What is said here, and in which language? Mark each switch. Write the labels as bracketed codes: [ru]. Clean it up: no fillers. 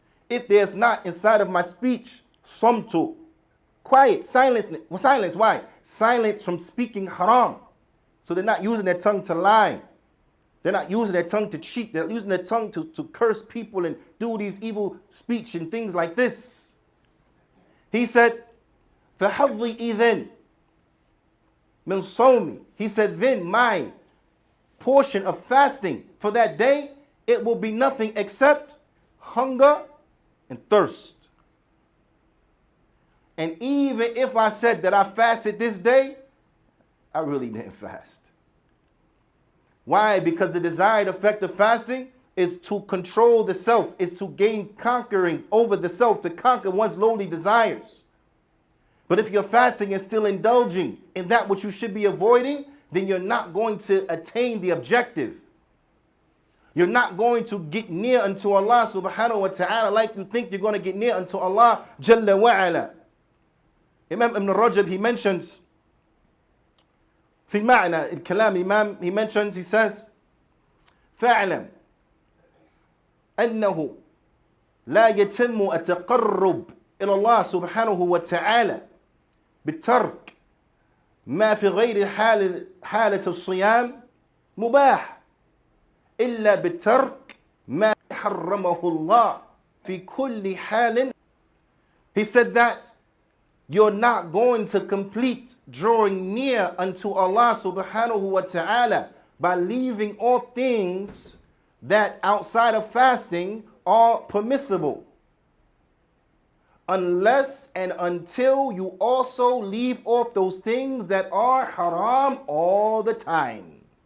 [en] If there's not inside of my speech, samtu, quiet, silence. Silence, why? Silence from speaking haram. So they're not using their tongue to lie. They're not using their tongue to cheat. They're using their tongue to curse people and do these evil speech and things like this. He said, [ar] فَحَظِّي إِذَنْ مِنْ صَوْمِ. [en] He said, then my portion of fasting for that day, it will be nothing except hunger and thirst. And even if I said that I fasted this day, I really didn't fast. Why? Because the desired effect of fasting is to control the self, is to gain conquering over the self, to conquer one's lowly desires. But if you're fasting and still indulging in that which you should be avoiding, then you're not going to attain the objective. You're not going to get near unto Allah subhanahu wa ta'ala like you think you're going to get near unto Allah Jalla wa ala. Imam Ibn Rajab, he mentions, [ar] في معنى الكلام [en] Imam, he mentions, he says, [ar] فاعلم أنه لا يتم التقرب إلى الله سبحانه وتعالى بالترك ما في غير حالة الصيام مباح إلا بالترك ما حرمه الله في كل حال. [en] He said that you're not going to complete drawing near unto Allah subhanahu wa ta'ala by leaving all things that outside of fasting are permissible, unless and until you also leave off those things that are haram all the time.